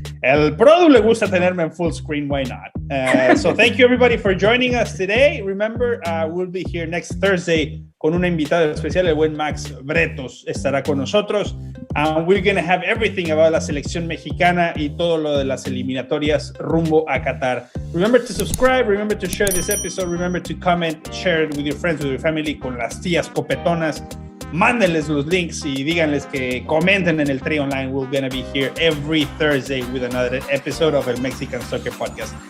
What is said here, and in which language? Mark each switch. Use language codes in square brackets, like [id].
[es] El Produ le gusta tenerme en full screen. [en] Why not? So thank you, everybody, for joining us today. Remember, we'll be here next Thursday [es] con una invitada especial. [en] El buen Max Bretos estará con nosotros. We're going to have everything about [es] la selección mexicana y todo lo de las eliminatorias rumbo a Qatar. [en] Remember to subscribe, remember to share this episode, remember to comment, share it with your friends, with your family, [es] con las tías copetonas. Mándenles los links y díganles que comenten en el Tri Online. [en] We're going to be here every Thursday with another episode of el Mexican Soccer Podcast.